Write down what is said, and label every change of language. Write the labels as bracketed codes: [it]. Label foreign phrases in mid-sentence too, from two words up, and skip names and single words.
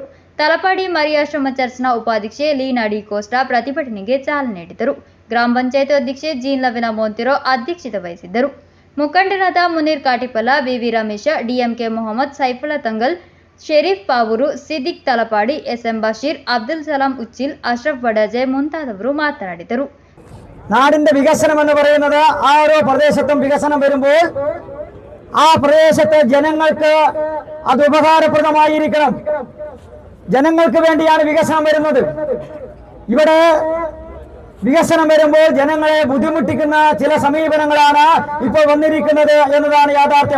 [kn] ತಲಪಾಡಿ ಮರಿಯಾಶ್ರಮ ಚರ್ಚ್ನ ಉಪಾಧ್ಯಕ್ಷೆ ಲೀನಾ ಡಿಕೋಸ್ಟಾ ಪ್ರತಿಭಟನೆಗೆ ಚಾಲನೆ ನೀಡಿದರು. ಗ್ರಾಮ ಪಂಚಾಯತ್ ಅಧ್ಯಕ್ಷೆ ಜೀನ್ ಲವೆನಾ ಮೊಂತೆರೋ ಅಧ್ಯಕ್ಷತೆ ವಹಿಸಿದ್ದರು. ಮುಖಂಡರಾದ ಮುನೀರ್ ಕಾಟಿಪಲ, ಬಿವಿ ರಮೇಶ, ಡಿಎಂಕೆ ಮೊಹಮ್ಮದ್ ಸೈಫುಲ್ಲಾ ತಂಗಲ್, ಶರೀಫ್ ಪಾವೂರು, ಸಿದ್ದಿಕ್ ತಲಪಾಡಿ, ಎಸ್ಎಂ ಬಶೀರ್, ಅಬ್ದುಲ್ ಸಲಾಂ ഉച്ചിൽ, അഷ്റഫ് വടജെ ಮುಂತಾದವರು മാതനാടിದರು. [ml] നാടിന്റെ വികസനം എന്ന് പറയുന്നത് ആ ഓരോ പ്രദേശത്തും വികസനം വരുമ്പോൾ ആ പ്രദേശത്തെ ജനങ്ങൾക്ക് അത് ഉപകാരപ്രദമായിരിക്കണം. ജനങ്ങൾക്ക് വേണ്ടിയാണ് വികസനം വരുന്നത്. ഇവിടെ വികസനം വരുമ്പോൾ ജനങ്ങളെ ബുദ്ധിമുട്ടിക്കുന്ന ചില സമീപനങ്ങളാണ് ഇപ്പോൾ വന്നിരിക്കുന്നത് എന്നതാണ് യാഥാർത്ഥ്യം.